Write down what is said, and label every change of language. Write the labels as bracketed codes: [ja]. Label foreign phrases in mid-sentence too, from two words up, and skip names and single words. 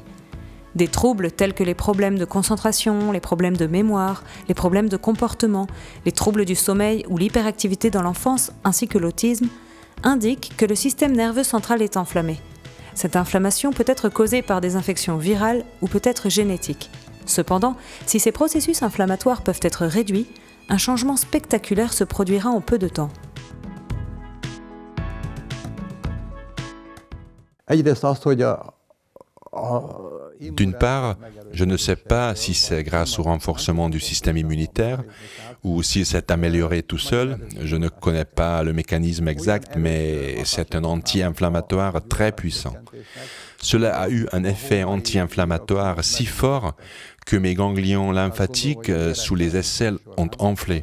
[fr] Des troubles tels que les problèmes de concentration, les problèmes de mémoire, les problèmes de comportement, les troubles du sommeil ou l'hyperactivité dans l'enfance, ainsi que l'autisme, indiquent que le système nerveux central est enflammé. Cette inflammation peut être causée par des infections virales ou peut être génétique. Cependant, si ces processus inflammatoires peuvent être réduits, un changement spectaculaire se produira en peu de temps. [hu] Egyrészt azt, hogy [fr] D'une part, je ne sais pas si c'est grâce au renforcement du système immunitaire ou s'il s'est amélioré tout seul. Je ne connais pas le mécanisme exact, mais c'est un anti-inflammatoire très puissant. Cela a eu un effet anti-inflammatoire si fort que mes ganglions lymphatiques sous les aisselles ont enflé.